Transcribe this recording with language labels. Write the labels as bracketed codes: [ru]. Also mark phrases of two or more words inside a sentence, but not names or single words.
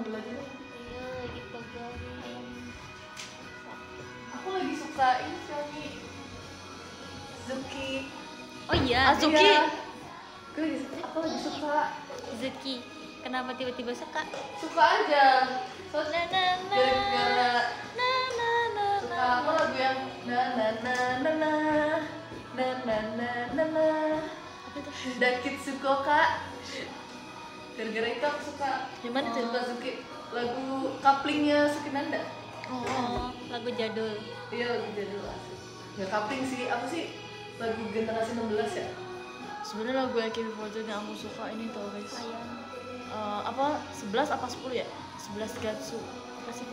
[id] iya lagi pegang Aku lagi suka ini Fioni. Zuki. Oh iya, Azuki. Iya. Aku lagi suka. Zuki. Kenapa tiba-tiba suka? Suka aja. Soalnya Na na gara-gara na na na suka apa lagu yang na na na na na na na na na na Dakit Sukoka. Gara-gara itu aku suka. Gimana tuh? Suka Suki lagu couplingnya Sukinanda. Oh, lagu jadul. Iya lagu jadul asli. Ya coupling sih, apa sih lagu generasi 16 ya? Sebenarnya lagu AKB48 yang aku suka ini tau guys. Apa 11 apa 10 ya? 11 Gatsu. Apa sih itu?